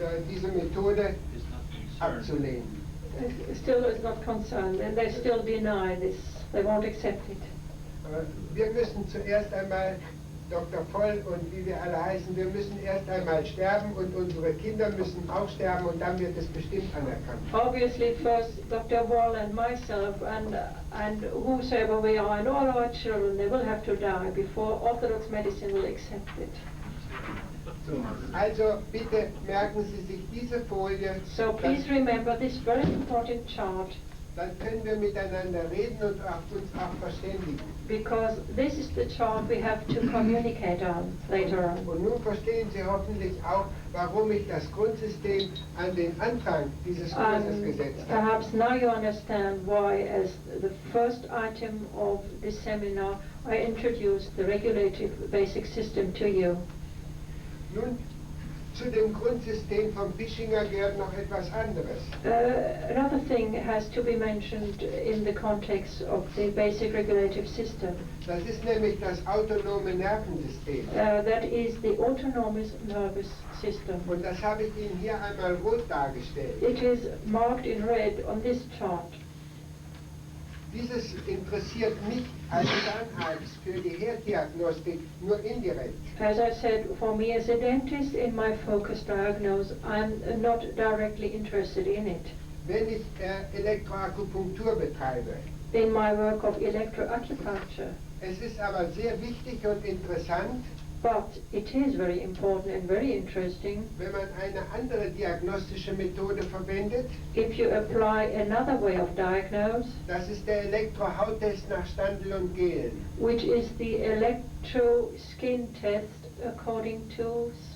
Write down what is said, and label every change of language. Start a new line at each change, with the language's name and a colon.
German: diese Methode abzulehnen.
English: is not concerned, and they still deny this. They won't accept it.
German: Wir müssen zuerst einmal, Dr. Voll und wie wir alle heißen, wir müssen erst einmal sterben und unsere Kinder müssen auch sterben und dann wird es bestimmt anerkannt.
English: Obviously, first Dr. Wall and myself and whosoever we are and all our children, they will have to die before Orthodox medicine will accept it.
German: So, also bitte merken Sie sich diese Folie.
English: So please remember this very important chart,
German: Dann können wir miteinander reden und uns auch verständigen.
English: because this is the chart we have to communicate on later on.
German: Und nun verstehen Sie hoffentlich auch, warum ich das Grundsystem an den Anfang dieses Kurses gesetzt habe.
English: Perhaps now you understand why, as the first item of this seminar, I introduced the regulative basic system to you.
German: Nun, zu dem Grundsystem von Bischinger gehört noch etwas anderes.
English: Another thing has to be mentioned in the context of the basic regulative system.
German: Das ist nämlich das autonome Nervensystem.
English: That is the autonomous nervous system.
German: Und das habe ich Ihnen hier einmal rot dargestellt.
English: It is marked in red on this chart.
German: Dieses interessiert mich als Zahnarzt für die Herddiagnostik nur indirekt.
English: As I said, for me as a dentist, in my focus diagnose, I'm not directly interested in it.
German: Wenn ich Elektroakupunktur betreibe.
English: In my work of electroacupuncture.
German: Es ist aber sehr wichtig und interessant,
English: but it is very important and very interesting
German: wenn man eine andere diagnostische Methode verwendet.
English: If you apply another way of diagnose,
German: das ist der Elektrohauttest nach Standel und Gehlen.
English: Which is the electro skin test according to